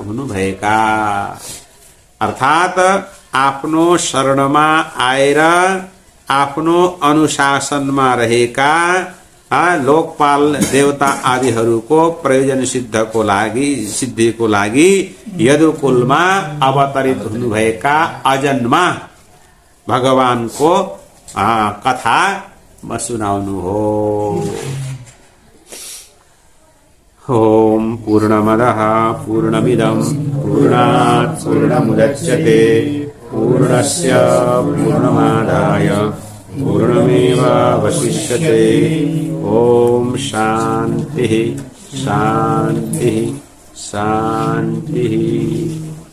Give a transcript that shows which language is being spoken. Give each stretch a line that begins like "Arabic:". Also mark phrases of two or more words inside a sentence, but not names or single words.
Nepali: हुनुभएका, अर्थात आफ्नो शरणमा आएर आफ्नो अनुशासनमा रहेका लोकपाल देवता आदिहरूको प्रयोजन सिद्धको लागि, सिद्धिको लागि यदुकुलमा अवतरित हुनुभएका अजन्मा भगवानको कथा सुनाउनु हो।
Sanskrit: ओम पूर्णमदः पूर्णमिदं पूर्णात् पूर्णमुदच्यते पूर्णस्य पूर्णमादाय पूर्णमेवावशिष्यते। ओम शांति शांति शांति।